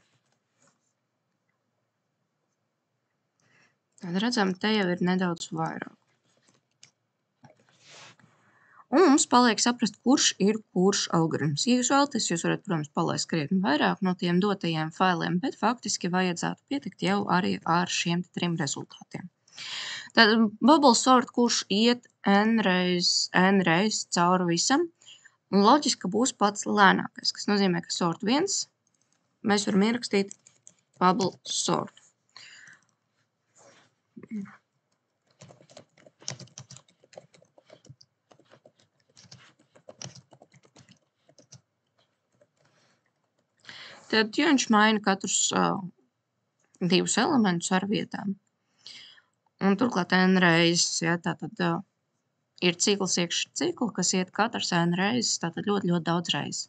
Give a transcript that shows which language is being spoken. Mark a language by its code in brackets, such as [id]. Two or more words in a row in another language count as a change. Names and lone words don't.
[lv] Tad redzam, te jau ir nedaudz vairāk. Un mums paliek saprast, kurš ir kurš algoritms. Ja jūs vēlaties, jūs varat, protams, palaist krietni vairāk no tiem dotajiem failiem, bet faktiski vajadzētu pietikt jau arī ar šiem 3 rezultātiem. [en] Tad bubble sort, [lv] kurš iet n reiz cauri visam, un loģiski būs pats lēnākais, kas nozīmē, ka sort 1 mēs varam ierakstīt [en] bubble sort. [lv] Tad, ja viņš maina katrus 2 elementus ar vietām, un turklāt n reizes, ja, tātad ir cikls iekš ciklu, kas iet katrs n reizes, tātad ļoti daudz reizes.